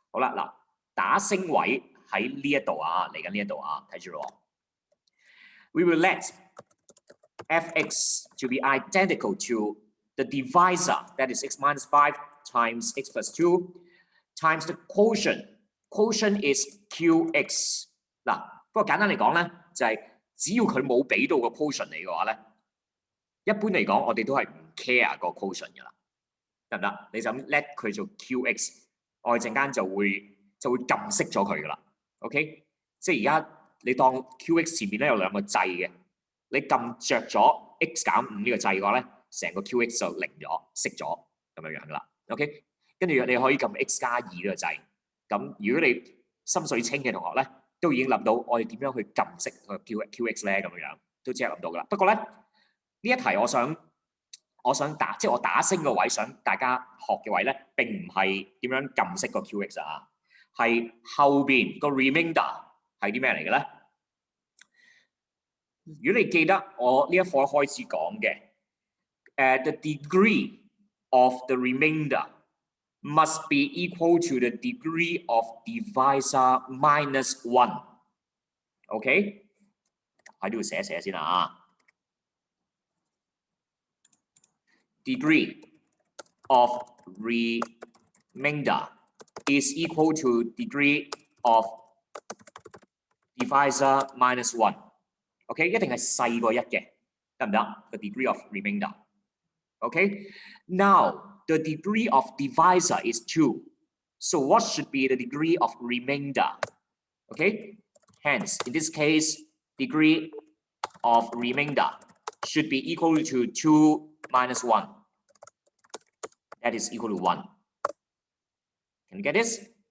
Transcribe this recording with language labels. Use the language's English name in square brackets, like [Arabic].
[Cantonese] 好啦，嗱，打星位喺呢一度啊，嚟緊呢一度啊，睇住咯。 [English] We will let f(x) to be identical to the divisor, that is x minus 5 times x plus 2 times the quotient. Quotient is qx. [Cantonese] 嗱，不過簡單嚟講咧，就係只要佢冇俾到個 quotient 嚟嘅話咧，一般嚟講我哋都係唔 care 個 quotient 㗎啦，得唔得？你就咁 let 佢做 qx， 我哋陣間就會撳熄咗佢㗎啦。 OK， 即係而家你當 qx 前面咧有兩個掣嘅，你撳着咗 x 減5呢個掣嘅話咧，成個 qx 就零咗、熄咗咁樣樣㗎啦。 OK， 跟住你可以撳 x 加2呢個掣。咁如果你心水清嘅同學咧，都已經諗到我哋點樣去撳熄個 qx 咧，咁樣樣都即刻諗到㗎啦。不過咧呢一題我想打，即係我打星個位，想大家學嘅位咧，並唔係點樣撳熄個 qx 啊，係後邊個 remainder 係啲咩嚟嘅咧？如果你記得我呢一課開始講嘅， [English] the degree of the remainder must be equal to the degree of divisor minus 1。 [Cantonese] OK， 喺呢度寫一寫先啦啊。 [English] Degree of remainder is equal to degree of divisor minus 1。 [Cantonese] OK， 一定係細過1嘅，得唔得？ [English] The degree of remainder。 OK， now the degree of divisor is 2. So what should be the degree of remainder? Okay, hence in this case, degree of remainder should be equal to 2 minus 1. That is equal to 1. Can you get this?